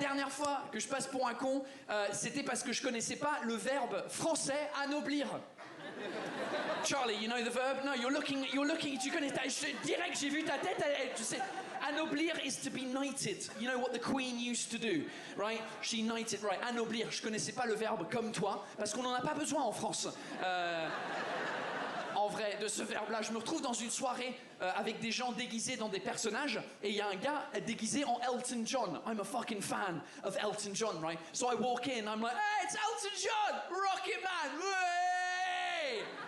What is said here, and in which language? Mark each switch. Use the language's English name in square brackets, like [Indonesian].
[French] première fois que je passe pour un con, c'était parce que je connaissais pas le verbe français anoblir. [English] Charlie, you know the verb? No, you're looking, [French] tu connais ta... Direct, j'ai vu ta tête, tu sais... [English] Anoblir is to be knighted. You know what the queen used to do, right? She knighted, right? [French] Anoblir, je connaissais pas le verbe comme toi, parce qu'on en a pas besoin en France. En vrai, de ce verbe-là, je me retrouve dans une soirée avec des gens déguisés dans des personnages, et il y a un gars déguisé en Elton John. [English] I'm a fucking fan of Elton John, right? So I walk in, I'm like, hey, it's Elton John, Rocket Man, ouais!